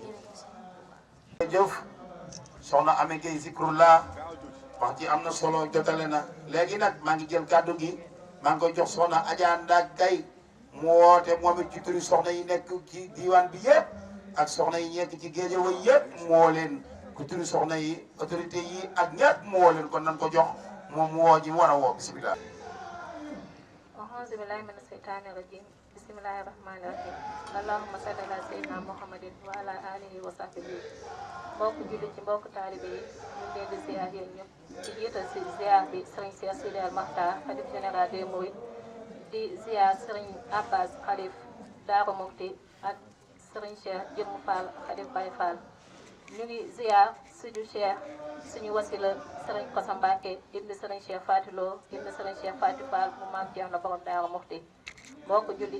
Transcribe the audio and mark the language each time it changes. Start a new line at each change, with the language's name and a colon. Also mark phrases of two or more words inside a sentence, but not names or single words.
Wolof: jërëjëf soxna Amy Gueye Zikrullah wax ji am na solo jotale na léegi nag maa ngi jël kàddu gi maa ngi koy jox soxna Adja Ndak Gaye mu woote moom it ci turi soxna yi nekk ci diwaan bi yëpp ak soxna yi nekk ci Géejawaay yëpp moo leen ku turi soxna yi autorité yi ak ñëpp moo leen kon nan ko jox moom mu woo ji mu war a woo bisimilah.
Arabic: أعوذ بالله من الشيطان الرجيم بسم الله الرحمن الرحيم اللهم صل على سيدنا محمد وعلى آله وصحبه
Wolof: mbokk julli ci mbokk taalibe yi ñu ngi leen di ziar yéen ñëpp ci jiital si ziar bi Serigne Cheikh Sidi El Makhtar xalif
French: général des Mourides
Wolof: di ziar Serigne Abbas xalif Daaru Mufti ak Serigne Cheikh Jëmm Fall xalif Baye Fall ñu ngi ziar suñu Cheikh suñu wasila Serigne Kosso Mbacke ibn Serigne Cheikh Fatilo ibn Serigne Cheikh Fatou Fall mu maam Cheikh na borom Daaru Mufti mbokk jullit